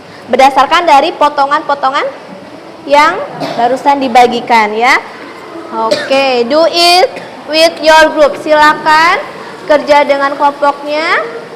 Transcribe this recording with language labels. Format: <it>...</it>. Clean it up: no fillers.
<id>Berdasarkan dari potongan-potongan yang barusan dibagikan ya.</id> <en>Oke, do it with your group.</en> <id>Silakan kerja dengan kelompoknya.</id>